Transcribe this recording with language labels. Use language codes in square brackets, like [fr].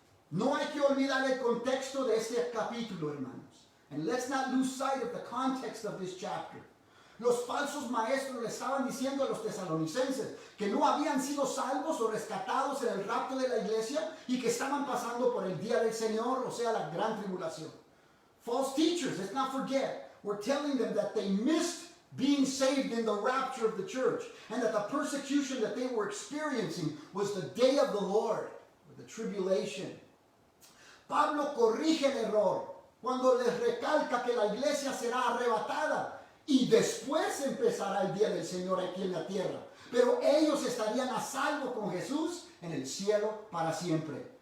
[es] No hay que olvidar el contexto de este capítulo, hermanos. [en] And let's not lose sight of the context of this chapter. [es] Los falsos maestros le estaban diciendo a los tesalonicenses que no habían sido salvos o rescatados en el rapto de la iglesia y que estaban pasando por el día del Señor, o sea, la gran tribulación. [en] False teachers, let's not forget, were telling them that they missed being saved in the rapture of the church and that the persecution that they were experiencing was the day of the Lord, or the tribulation. [es] Pablo corrige el error cuando les recalca que la iglesia será arrebatada y después empezará el día del Señor aquí en la tierra. Pero ellos estarían a salvo con Jesús en el cielo para siempre.